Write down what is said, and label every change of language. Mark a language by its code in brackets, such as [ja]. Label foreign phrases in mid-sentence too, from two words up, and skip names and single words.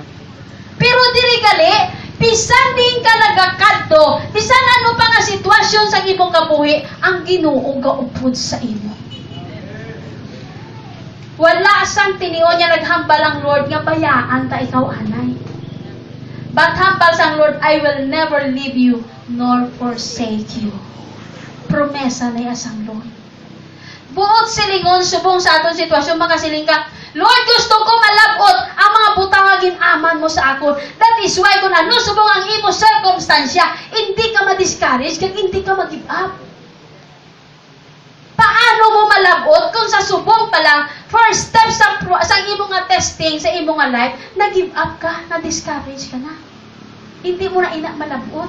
[hil] Pero diri gali, bisan din ka nagakadto, bisan ano pa nga sitwasyon sa imong kabuhi, ang Ginoo gaupod sa imo. Wala sang tinion niya naghambal ang Lord nga bayaan ta ikaw anay. [en] But [hil] hambal sang Lord, [en] I will never leave you nor forsake you. [hil] Promesa na asang Lord. Buot silingon subong sa aton sitwasyon, makasiling ka, Lord, gusto ko malabot ang mga butang nga ginaman mo sa akon. [en] That is why [hil] kung ano subong ang imo circumstansya, hindi ka ma-discourage kag hindi ka mag- [en] give up. [hil] Paano mo malabot kung sa subong pa lang, [en] first step [hil] sa imo nga testing, sa imo nga life, na-give up ka, na-discourage ka na. Hindi mo na ina malabot.